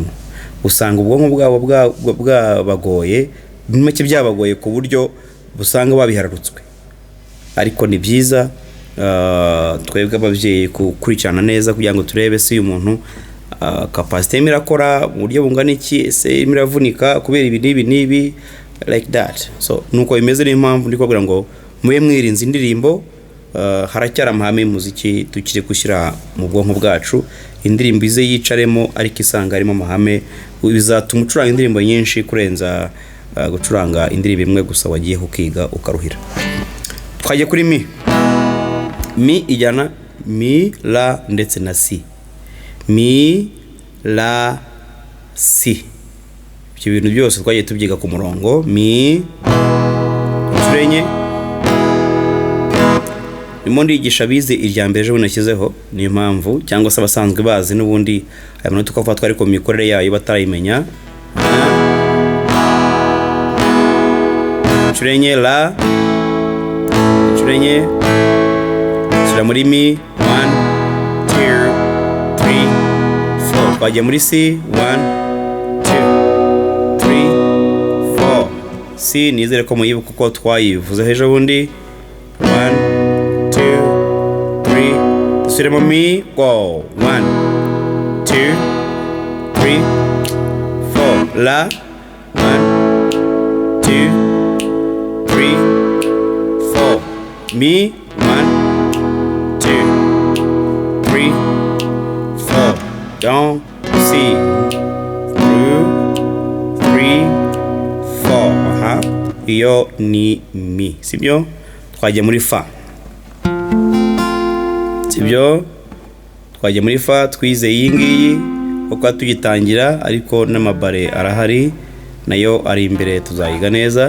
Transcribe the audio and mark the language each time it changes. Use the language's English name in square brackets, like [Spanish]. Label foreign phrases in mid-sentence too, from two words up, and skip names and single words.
[Kinyarwanda] Usanga ubwonko bwabo bwabagoye, make byabagoye ku buryo busanga babihararutswe. Ariko ni byiza twebwe ababyeyi gukurikirana neza kugira ngo turebe se uyu muntu capacity irakora mu buryo bungana iki, se imiravunika kubera ibi nibi [English] like that. [Kinyarwanda] So nuko bimeze. N'impamvu ndiko kugira ngo mube mwirinze indirimbo. Haracyara amahame y'umuziki tukiri gushyira mu bwonko bwacu. Indirimbo ize yicaremo, ariko isanga harimo amahame, bizatuma ucuranga indirimbo nyinshi kurenza gucuranga indirimbo imwe gusa wagiye kukiga ukaruhira. Twagiye kuri mi ijyana mi, la ndetse na si. Mi, la, si. Ibyo bintu byose twagiye tubyiga ku murongo. Mi inshuro enye. Ndimo ndigisha bize irya mbere ejo nashyizeho, niyo mpamvu, cyangwa se abasanzwe bazi n'ubundi aya manota uko afatwa ariko mikorere yayo batarayimenya. Inshuro enye la, inshuro enye. Sura muri mi 1 2 3 4. Twajya muri si 1 2 3 4. Si nizere ko muyibuka uko twayivuze ejo bundi. 1 2 3. Dusubire mi, go 1 2 3 4. La 1 2 3 4. Mi 1 2 3 4. [English] Don't see through 3 4. [Kinyarwanda] Iyo ni mi, sibyo? Twajya muri fa, sibyo? Twajya muri fa, twize iyi ngiyi uko tugitangira, ariko n'amabare arahari nayo ari imbere tuzayiga neza.